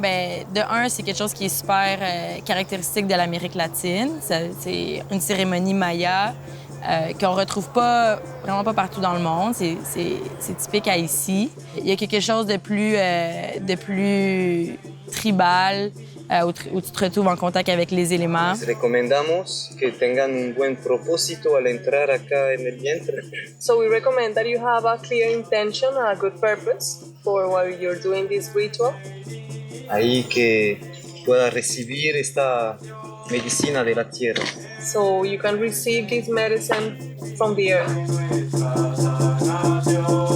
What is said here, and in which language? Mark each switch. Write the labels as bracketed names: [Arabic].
[French] Bien, de un, c'est quelque chose qui est super caractéristique de l'Amérique latine. C'est une cérémonie maya qu'on retrouve vraiment pas partout dans le monde. C'est typique à ici. Il y a quelque chose de plus tribal, où tu te retrouves en contact avec les éléments. [Spanish] Les recomendamos que tengan un buen propósito al entrar acá en el vientre. [English] So we recommend that you have a clear intention, a good purpose for why you're doing this ritual. [Spanish] Ahí que pueda recibir esta medicina de la tierra. [English] So you can receive this medicine from the earth.